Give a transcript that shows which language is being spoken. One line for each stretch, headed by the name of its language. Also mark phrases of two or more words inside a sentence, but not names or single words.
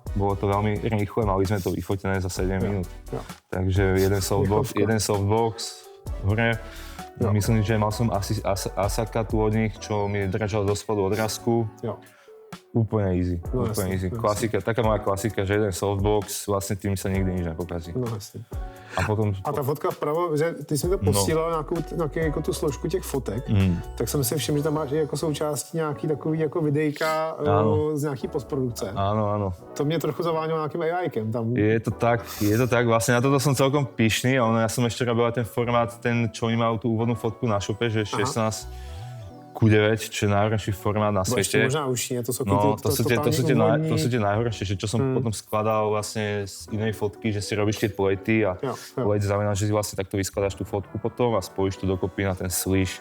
Slovak: Bolo to veľmi rýchle, mali sme to vyfotené za 7 minút. Takže jeden softbox hore. Myslím, že mal som asi Asaka tu od nich, čo mi držal do spodu odrazku. Úplne easy, úplne easy. Klasika, taká moja klasika, že jeden softbox, vlastne tým sa nikdy nič nepokazí.
Czech: No jasně. A ta fotka vpravo, že ty jsi mi to posílal nějakou jako tu složku těch fotek, tak jsem si všiml, že tam máš jako součástí nějaký takový jako videjka z nějaký postprodukce.
Slovak: Áno.
Czech: To mě trochu zaváňalo nějakým AI-kem tam.
Slovak: Je to tak, vlastne na toto som celkom pyšný, ale ja som ešte robil ten formát, čo oni majú tú úvodnú fotku na shope, že 16:9, čo je najhorší formát na svete. Možná už nie, to sú to sú tie najhoršie, že čo som potom skladal vlastne z inej fotky, že si robíš tie plejty a plejt znamená, že si vlastne takto vyskladáš tú fotku potom a spojíš to dokopy na ten swish.